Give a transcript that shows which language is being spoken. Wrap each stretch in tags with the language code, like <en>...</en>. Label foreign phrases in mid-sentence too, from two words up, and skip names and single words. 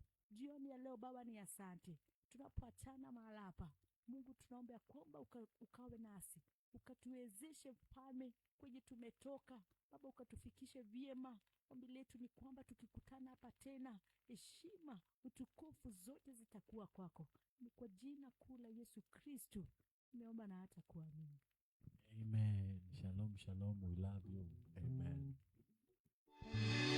<sw>Jioni ya leo Baba ni asante. Tunapoachana mahali hapa Mungu, tunaomba kwamba ukawe nasi, ukatuwezeshe mfalme kwenye tumetoka Baba, ukatufikishe vyema. Ombi letu ni kwamba tukikutana hapa tena, heshima utukufu zote zitakuwa kwako. Ni kwa jina kuu la Yesu Kristo nimeomba na hata kuamini.</sw> <he>Amen. Shalom, shalom.</he> <en>We love you. Amen.</en>